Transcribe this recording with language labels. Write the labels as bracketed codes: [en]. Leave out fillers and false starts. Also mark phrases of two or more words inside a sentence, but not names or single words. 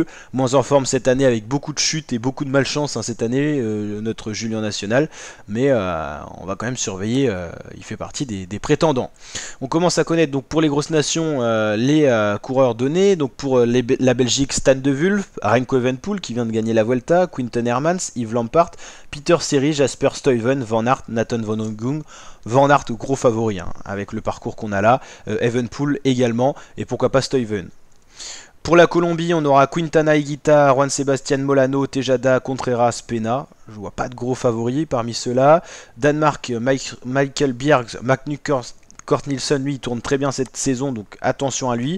[fr] Moins en forme cette année avec beaucoup de chutes et beaucoup de malchance cette année, notre Julien National, mais on va quand même surveiller, il fait partie des prétendants. On commence à connaître donc pour les grosses nations les coureurs donnés. Donc pour la Belgique, Stan de Wulf, Remco Evenepoel qui vient de gagner la Vuelta, Quinten Hermans, Yves Lampaert, Peter Seri, Jasper Stuyven, Van Aert, Nathan Van Hooydonk. Van Aert gros favori avec le parcours qu'on a là, Evenepoel également, et pourquoi pas Stuyven. Pour la Colombie, on aura Quintana Higuita, Juan Sebastián Molano, Tejada, Contreras, Pena. Je vois pas de gros favoris parmi ceux-là. Danemark, Michael Bjerg, Magnus Cort Nielsen, lui, il tourne très bien cette saison, donc attention à lui.